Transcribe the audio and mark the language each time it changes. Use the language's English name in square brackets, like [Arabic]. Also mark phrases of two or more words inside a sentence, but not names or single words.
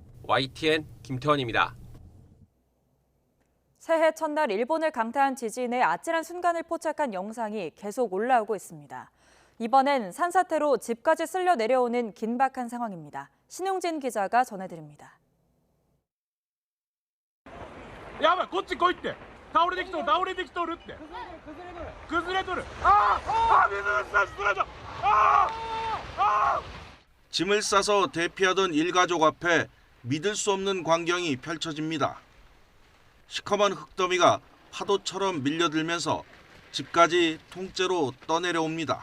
[Korean] YTN 김태원입니다. 새해 첫날 일본을 강타한 지진의 아찔한 순간을 포착한 영상이 계속 올라오고 있습니다. 이번엔 산사태로 집까지 쓸려 내려오는 긴박한 상황입니다. 신용진 기자가 전해드립니다. [Japanese] やばいこっち来いって倒れてきとるって崩れとる [Korean] 짐을 싸서 대피하던 일가족 앞에 믿을 수 없는 광경이 펼쳐집니다. 시커먼 흙더미가 파도처럼 밀려들면서 집까지 통째로 떠내려옵니다.